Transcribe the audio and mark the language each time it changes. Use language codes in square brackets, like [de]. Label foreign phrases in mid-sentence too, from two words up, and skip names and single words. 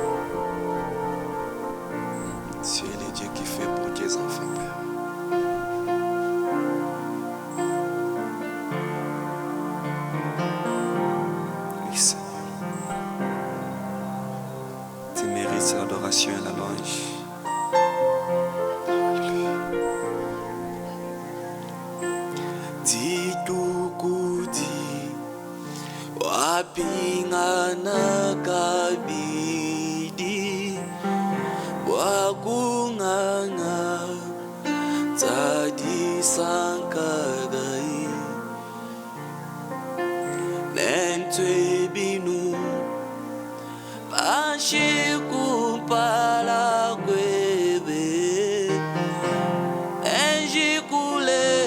[fr] Tu es le Dieu qui fait pour tes enfants, Père. Oui, Seigneur. Tu mérites l'adoration et la louange. [lua] Ditukudi wapingana kabidi wakunganga tadi sankagai nentwe binu pashikumpala kwebe enjikule